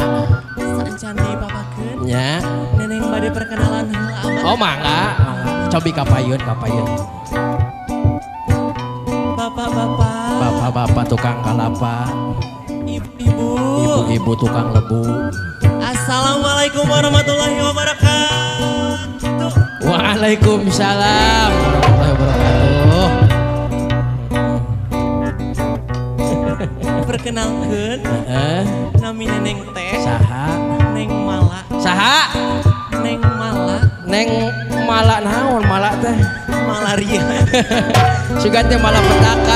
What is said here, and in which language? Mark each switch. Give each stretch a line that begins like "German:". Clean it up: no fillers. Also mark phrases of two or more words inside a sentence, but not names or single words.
Sundanese: Sancan di papakeun. Nya. Neneng bade perkenalan heula Abah. Oh mangga. Cobi kapayun. Bapak-bapak tukang kalapa. Ibu-ibu tukang lebu.
Arabic: السلام عليكم ورحمة الله وبركاته. وعليكم السلام ورحمة الله وبركاته.
Sundanese: Perkenalkeun. Nami neneng teh. Saha? Neng Mala. Saha? Neng Mala. Neng Mala naon Mala teh? Malaria. Siga teh malah petaka.